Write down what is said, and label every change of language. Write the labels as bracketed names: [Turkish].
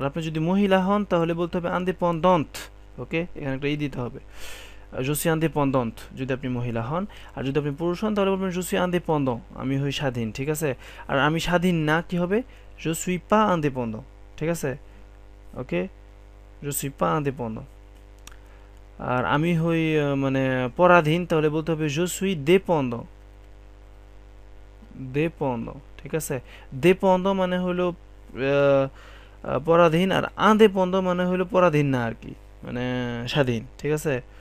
[Bangla] আর আপনি যদি মহিলা হন তাহলে বলতে হবে indépendante। ওকে, এখানে একটা ই দিতে হবে, [French] je suis indépendante [Bangla] যদি আপনি মহিলা হন। আর যদি আপনি পুরুষ হন তাহলে বলবেন [French] je suis indépendant, [Bangla] আমি হই স্বাধীন, ঠিক আছে? আর আমি স্বাধীন না কি হবে, [French] je suis pas indépendant, [Bangla] ঠিক আছে? [French] ওকে, je suis pas indépendant। [Bangla] আর আমি হই মানে পরাধীন, তাহলে বলতে হবে [French] je suis dépendant, [Bangla] dépendant, ঠিক আছে? dépendant মানে হলো পরাধীন, আর indépendant মানে হলো পরাধীন না আর কি, মানে স্বাধীন, ঠিক আছে?